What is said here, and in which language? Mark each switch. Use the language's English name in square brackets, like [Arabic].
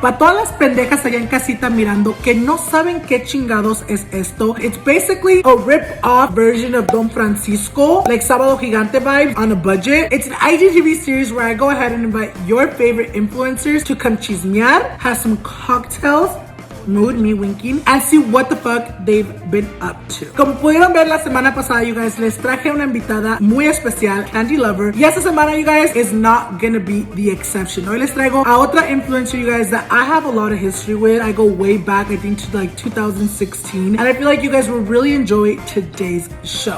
[Spanish] Para todas las pendejas allá en casita mirando que no saben qué chingados es esto, [English] it's basically a rip-off version of Don Francisco, like Sábado Gigante vibes on a budget. It's an IGTV series where I go ahead and invite your favorite influencers to come chismear, have some cocktails, mood, me winking, and see what the fuck they've been up to. [Spanish] Como pudieron ver la semana pasada, [English] you guys, [Spanish] les traje una invitada muy especial, [English] candy lover. [Spanish] Y esta semana, [English] you guys, is not gonna be the exception. [Spanish] Hoy les traigo a otra influencer, you guys, [English] that I have a lot of history with. I go way back, I think, to like 2016. And I feel like you guys will really enjoy today's show.